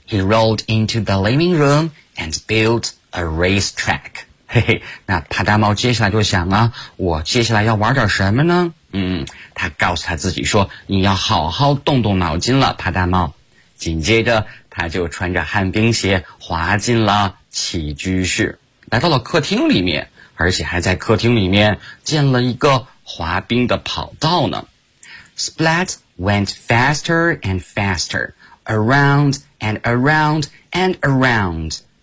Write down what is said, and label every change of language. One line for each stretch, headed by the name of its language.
English: He rolled into the living room and built a racetrack.
Chinese: 嘿嘿，那帕大猫接下来就想啊，我接下来要玩点什么呢？他告诉他自己说，你要好好动动脑筋了，帕大猫。紧接着他就穿着旱冰鞋滑进了起居室，来到了客厅里面，而且还在客厅里面建了一个滑冰的跑道呢。
English: Splat went faster and faster, around and around and around.